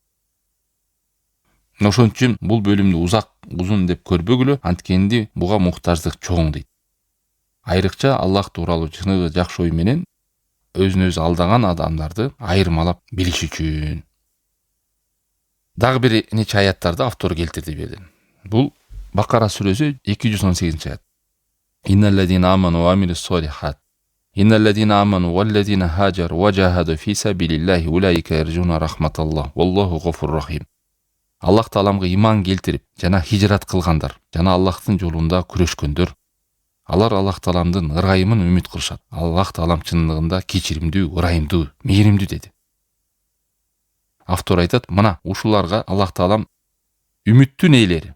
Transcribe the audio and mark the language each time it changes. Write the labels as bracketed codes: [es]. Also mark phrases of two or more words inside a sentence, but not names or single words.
[ky] Ошон үчүн бул бөлүмдү узак, узун деп көрбөгүлө, анткенди буга муктаждык чоң дейт. Айрыкча Аллах тууралуу чыныгы жакшы ой менен өзүн өзү алдаган адамдарды айырмалап билиш үчүн. Дагы бир нече аяттарды автор келтирди берди. Бул Бакара сүрөсү 218-аят. [ar] إن الذين آمنوا وعملوا الصالحات. إن الذين آمنوا والذين هاجروا وجاهدوا في سبيل الله أولئك يرجون رحمة الله. والله غفور رحيم. [ky] Аллах Тааламга иман келтирип, жана хижрат кылгандар, жана Аллахтын жолунда күрөшкөндөр, алар Аллах Тааламдын ырайымын үмүт кылышат. Аллах Таалам чындыгында кечиримдүү, ырайымдуу, мээримдүү деди. Автор айтат, мына ушуларга Аллах Таалам үмүттүн ээлери.